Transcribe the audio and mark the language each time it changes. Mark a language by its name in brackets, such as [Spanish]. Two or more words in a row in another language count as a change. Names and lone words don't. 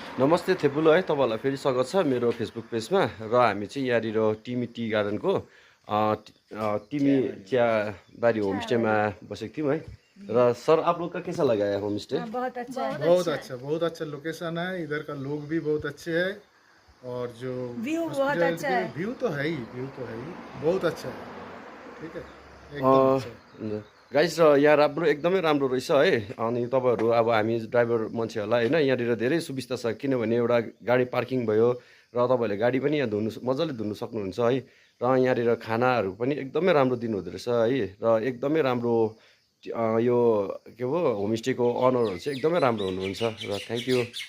[Nepali] नमस्ते थेपुलो है तपाईँहरूलाई फेरि स्वागत छ मेरो फेसबुक पेजमा र हामी चाहिँ यहाँनिर टिमी टी गार्डनको टिमी चियाबारी होमस्टेमा बसेको थियौँ है र [Hindi] सर आप लोग का कैसा लगा है होम स्टे? बहुत अच्छा है। बहुत अच्छा लोकेशन है। इधर का लोग भी बहुत अच्छे हैं और जो व्यू बहुत अच्छा है। व्यू तो है ही बहुत अच्छा है। ठीक है एकदम अच्छा। [Nepali] गाइस र यहाँ राम्रो एकदमै राम्रो रहेछ है। अनि तपाईँहरू अब हामी ड्राइभर मान्छेहरूलाई होइन यहाँनिर धेरै सुविस्ता छ, किनभने एउटा गाडी पार्किङ भयो र तपाईँहरूले गाडी पनि यहाँ मजाले धुनु सक्नुहुन्छ है। र यहाँनिर खानाहरू पनि एकदमै राम्रो दिनुहुँदो रहेछ है। र एकदमै राम्रो यो के हो होमस्टेको अनरहरू चाहिँ एकदमै राम्रो हुनुहुन्छ र [English] thank you.